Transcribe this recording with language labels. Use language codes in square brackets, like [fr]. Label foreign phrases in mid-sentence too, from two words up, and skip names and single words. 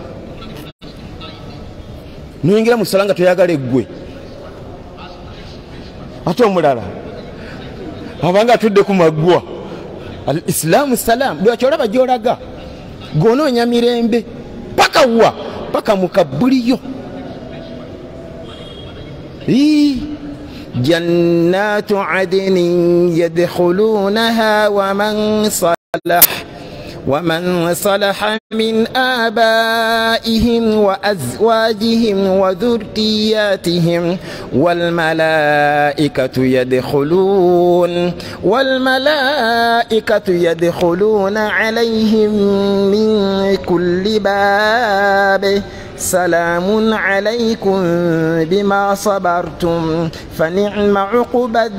[lg] nuyingira mu sswala nga toyagala eggwe ate omulala abanga atudde ku maggwa [ar] الإسلام سلام [lg] lwaki olaba gy'olaga gw'onoonya mirembe paka wa paka mukabbuliyo [ar] جنات عدن يدخلونها ومن صلح من آبائهم وأزواجهم وذرياتهم والملائكة يدخلون عليهم من كل باب سلام عليكم بما صبرتم فنعم عقبى